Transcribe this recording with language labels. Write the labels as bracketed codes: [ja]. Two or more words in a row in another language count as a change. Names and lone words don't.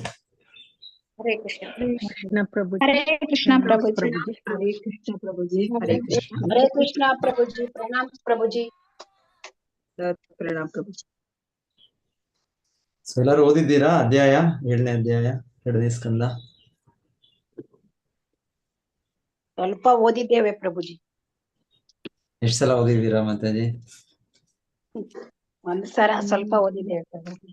[hi] हरे कृष्ण प्रभु हरे कृष्ण प्रभु जी। हरे कृष्ण प्रभु जी हरे कृष्ण प्रभु जी। प्रणाम प्रभु जी। प्रणाम प्रभु जी। [kn] ಸೊ ಎಲ್ಲರೂ ಓದಿದ್ದೀರಾ ಅಧ್ಯಾಯ 7ನೇ ಅಧ್ಯಾಯ 2ನೇ ಸ್ಕಂದ? ಸ್ವಲ್ಪ ಓದಿದ್ದೇವೆ ಪ್ರಭುಜಿ. ಎಷ್ಟು ಸಲ ಓದಿದ್ದೀರಾ ಮಾತಾಜಿ? ಒಂದು ಸಲ ಸ್ವಲ್ಪ ಓದಿದ್ದೇವೆ ಪ್ರಭುಜಿ.